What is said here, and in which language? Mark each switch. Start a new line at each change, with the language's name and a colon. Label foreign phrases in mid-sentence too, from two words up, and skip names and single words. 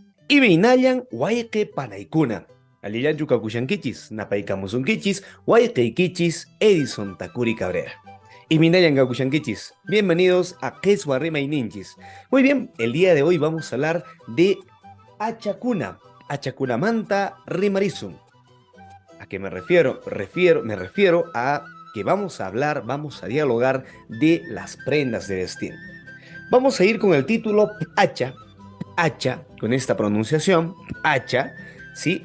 Quechua: Imeinayan wayqi panaykuna. Alillanchu kakushankichis, napaykamusunkichis, wayqiykichis Edison Takuri Cabrera. Iminayan kakushankichis.
Spanish: Bienvenidos a Queswa Ninchis. Muy bien, el día de hoy vamos a hablar de Achacuna,
Quechua: Achacunamanta Rimarizum.
Spanish: ¿A qué me refiero? Me refiero a que vamos a dialogar de las prendas de vestir. Vamos a ir con el título Hacha, hacha, con esta pronunciación, hacha, ¿sí?